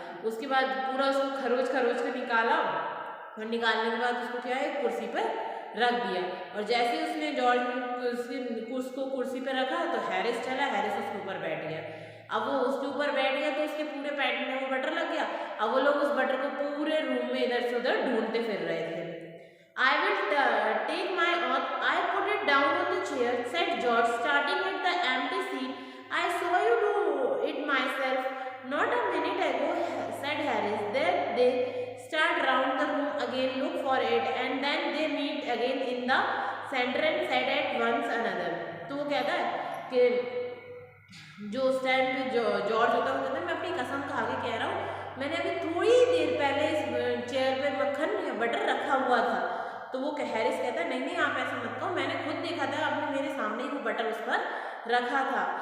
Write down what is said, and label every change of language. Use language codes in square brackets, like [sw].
[hi] उसके बाद पूरा उसको खरोच खरोच के निकाला, और निकालने के बाद उसको क्या है, कुर्सी पर रख दिया. और जैसे ही उसने जॉर्ज उसको कुर्सी पर रखा तो हैरिस चला, हैरिस उसके ऊपर बैठ गया. अब वो उसके ऊपर बैठ गया तो उसके पूरे पैंट में वो बटर लग गया. अब वो लोग उस बटर को पूरे रूम में इधर से उधर ढूंढते फिर रहे थे. [en] I will take my oath. I put it down on the chair, said George, starting at the empty seat. I saw you do it myself. Not a minute ago, said Harris. Then they start round the room again, look for it, and then they meet again in the center and said at once another. [hi] तो वो कहता है कि जो उस time पे George होता है वो कहता है मैं अपनी कसम खा के कह रहा हूँ, मैंने अभी थोड़ी देर पहले इस चेयर पे मक्खन या बटर रखा हुआ था. तो वो हैरिस कहता है नहीं नहीं आप ऐसा मत कहो, मैंने खुद देखा था, आपने मेरे सामने ही वो बटर उस पर रखा था.